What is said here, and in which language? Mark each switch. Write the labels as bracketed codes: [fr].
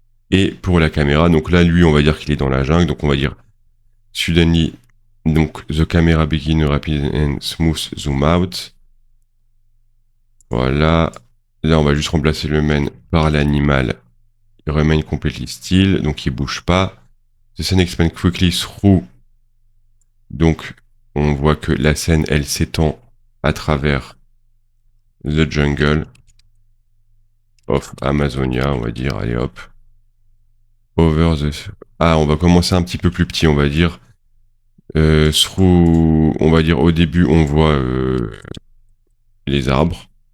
[fr] Et pour la caméra, donc là, lui, on va dire qu'il est dans la jungle, donc on va dire suddenly, donc [en] the camera begin rapid and smooth zoom out. [fr] Voilà. Là, on va juste remplacer le main par l'animal. [en] Remain completely still, [fr] donc il bouge pas. [en] The scene expand quickly through. [fr] Donc, on voit que la scène, elle s'étend à travers [en] the jungle of Amazonia, [fr] on va dire. Allez hop. [en] Over the... [fr] Ah, on va commencer un petit peu plus petit, on va dire. Through, on va dire au début, on voit les arbres.